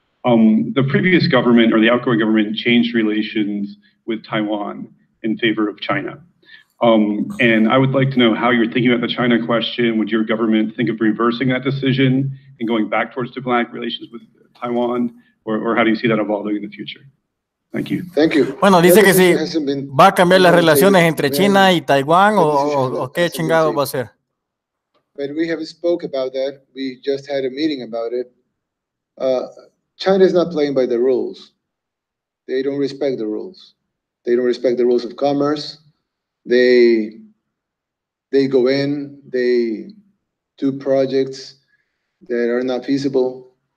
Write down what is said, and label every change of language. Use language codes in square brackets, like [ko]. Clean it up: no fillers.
[en] The previous government, or the outgoing government, changed relations with Taiwan in favor of China. And I would like to know how you're thinking about the China question. Would your government think of reversing that decision and going back towards diplomatic relations with Taiwan? Or how do you see that evolving in the future? Thank you. Thank you. [es] Bueno, dice que si va a cambiar las relaciones entre China y Taiwán o qué chingado va a hacer. [en] But we have spoke about that. We just had a meeting about it. China is not playing by the rules. They don't respect the rules. They don't respect the rules of commerce. They go in, they do projects that are not feasible.